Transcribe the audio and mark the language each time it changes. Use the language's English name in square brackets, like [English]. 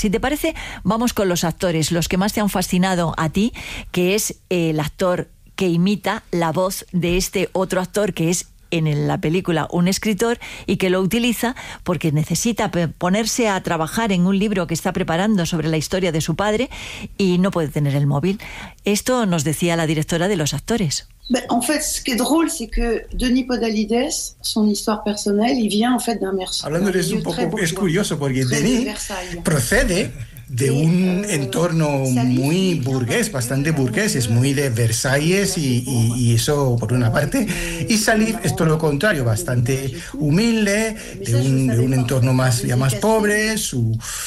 [Spanish] Si te parece, vamos con los actores, los que más te han fascinado a ti, que es el actor que imita la voz de este otro actor, que es en la película un escritor y que lo utiliza porque necesita ponerse a trabajar en un libro que está preparando sobre la historia de su padre y no puede tener el móvil. Esto nos decía la directora de los actores. [French] En fait, ce qui est drôle, c'est que Denis Podalydès, son histoire personnelle, il vient en fait d'un Versailles. [Spanish] Hablando de eso un poco, es curioso porque Denis procede de un entorno muy burgués, bastante burgués, es muy de Versalles y eso por una parte, y Salif es todo lo contrario, bastante humilde, de un entorno más pobre, su